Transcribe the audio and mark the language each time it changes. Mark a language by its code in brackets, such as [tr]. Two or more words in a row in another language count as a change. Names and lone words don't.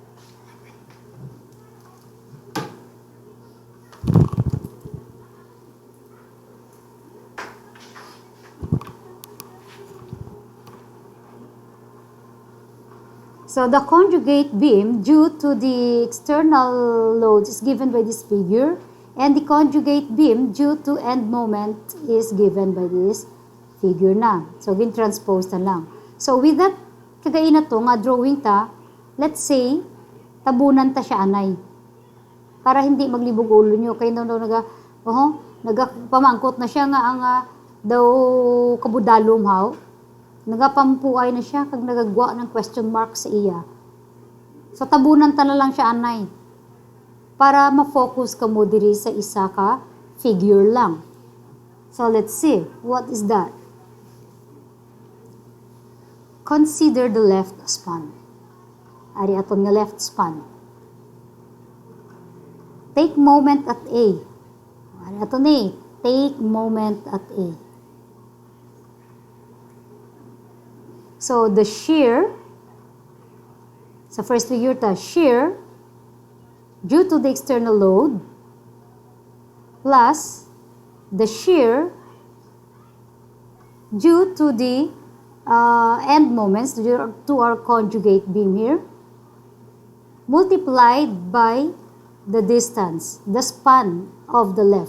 [en] So the conjugate beam due to the external loads is given by this figure, and the conjugate beam due to end moment is given by this figure na. [hil] So gin-transpose na lang. [en] So with that, [hil] kagay na to nga drawing ta, [en] let's say, [hil] tabunan ta siya anay. Para hindi maglibog ulo nyo. Kaya nagapamangkot na siya nga ang daw kabudalom haw. Nagapampuay na siya kag nagagwa ng question mark sa iya. So tabunan ta na lang siya anay. Para ma-focus ka mo diri sa isa ka figure lang. [en] So let's see, what is that? Consider the left span. [hil] Ari aton nga [en] left span. Take moment at A. [hil] Ari aton ni, [en] take moment at A. So the shear, sa first figure ta, shear due to the external load plus the shear due to the end moments to our conjugate beam here, multiplied by the distance, the span of the left.